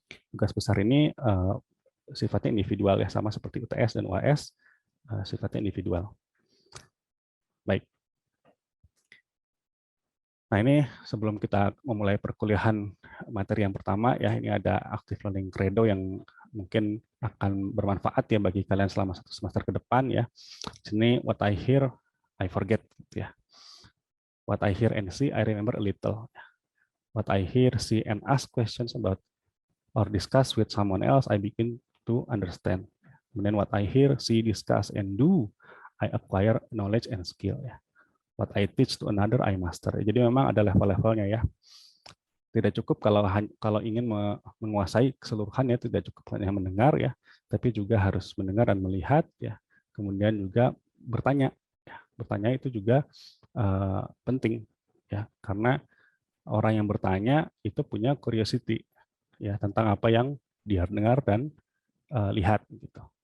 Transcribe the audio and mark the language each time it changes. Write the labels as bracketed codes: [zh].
[id] Tugas besar ini sifatnya individual ya, sama seperti UTS dan UAS, sifatnya individual. Baik. Nah, ini sebelum kita memulai perkuliahan materi yang pertama ya, ini ada Active Learning Credo yang mungkin akan bermanfaat ya bagi kalian selama 1 semester ke depan ya. Sini [en] what I hear, I forget ya. What I hear and see, I remember a little. What I hear, see, and ask questions about or discuss with someone else, I begin to understand. [id] Kemudian [en] what I hear, see, discuss, and do, I acquire knowledge and skill ya. What I teach to another, I master. [id] Jadi memang ada level-levelnya ya. Tidak cukup kalau ingin menguasai keseluruhan ya, tidak cukup hanya mendengar ya, tapi juga harus mendengar dan melihat ya. Kemudian juga bertanya. Ya. Bertanya itu juga penting ya, karena orang yang bertanya itu punya curiosity ya tentang apa yang dia dengar dan lihat gitu.